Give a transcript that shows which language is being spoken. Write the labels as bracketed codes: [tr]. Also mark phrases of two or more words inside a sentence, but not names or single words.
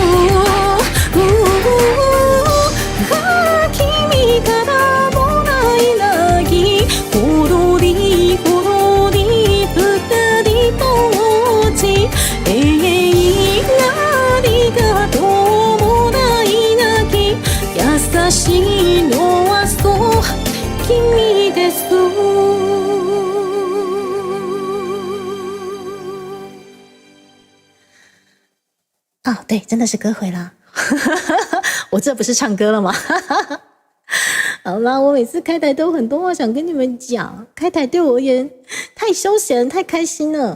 [ja] 君からもらい泣き踊り踊り二人ぼっち永遠ありがとうもらい泣き優しいのはそう君です [zh] 啊，对，真的是歌回啦！我这不是唱歌了吗？好啦，我每次开台都很多话想跟你们讲，开台对我而言太休闲、太开心了。